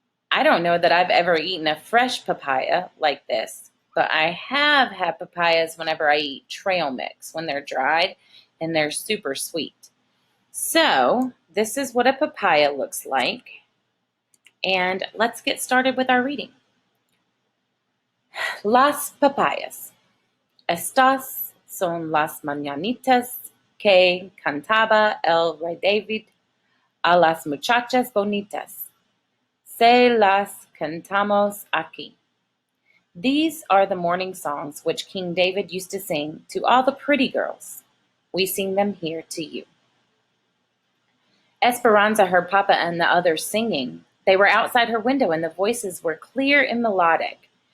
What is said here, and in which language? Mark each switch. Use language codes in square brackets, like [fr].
[en] I don't know that I've ever eaten a fresh papaya like this, but I have had papayas whenever I eat trail mix when they're dried and they're super sweet. So, this is what a papaya looks like. And let's get started with our reading. [es] Las papayas. Estas son las mañanitas que cantaba el rey David a las muchachas bonitas. Se las cantamos aquí. [en] These are the morning songs which King David used to sing to all the pretty girls. We sing them here to you. Esperanza heard Papa and the others singing. They were outside her window and the voices were clear and melodic.